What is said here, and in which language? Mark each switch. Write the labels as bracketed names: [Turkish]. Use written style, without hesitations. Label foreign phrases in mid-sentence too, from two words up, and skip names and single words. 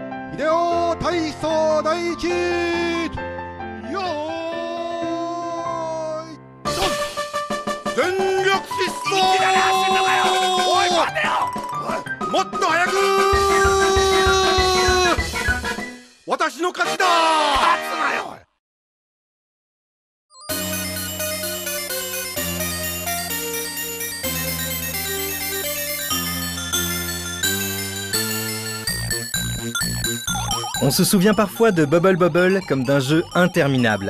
[Japanese] 秀夫体操第一。よーいドン。全力疾走。おい待てよ。もっと早く。私の勝ちだ。勝つなよ。 [French] On se souvient parfois de Bubble Bobble comme d'un jeu interminable.